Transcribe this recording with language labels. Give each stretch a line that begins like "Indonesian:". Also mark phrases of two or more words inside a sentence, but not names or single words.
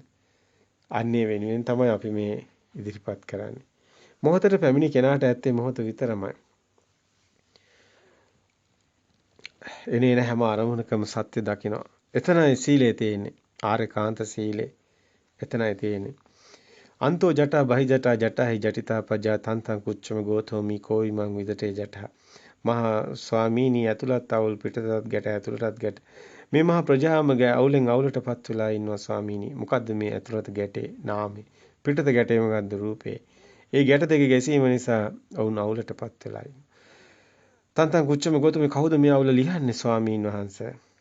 Sinhala: අන්නේ වෙනුවෙන් තමයි අපි මේ ඉදිරිපත් කරන්නේ. මොහොතට පැමිණි කෙනාට ඇත්තේ මොහොත විතරමයි. එනේන හැම අරමුණකම සත්‍ය දකිනවා. එතනයි සීලය තියෙන්නේ. ආර්යකාන්ත සීලය. එතනයි තියෙන්නේ.
Pali: අන්තෝ ජටා බහි ජටා ජටාහි ජටිතා පජා තන්තං කුච්චම ගෝතෝමි කෝයිමං විදටේ ජටා.
Sinhala: මහා ස්වාමීනි ඇතුළත් අවුල් පිටතත් ගැට ඇතුළටත් ගැට. මේ මහා ප්‍රජාම අවුලෙන් අවුලටපත් වෙලා ඉන්නවා ස්වාමීනි. මොකද්ද මේ ඇතුළත ගැටේ නාමේ. පිටත ගැටේ මොකද්ද රූපේ. ඒ ගැට දෙක ගැසීම නිසා වුන් අවුලටපත් වෙලා ඉන්නවා.
Pali: තන්තං කුච්චම ගෝතමේ
Sinhala: කවුද මේ අවුල ලියන්නේ ස්වාමීන් වහන්සේ?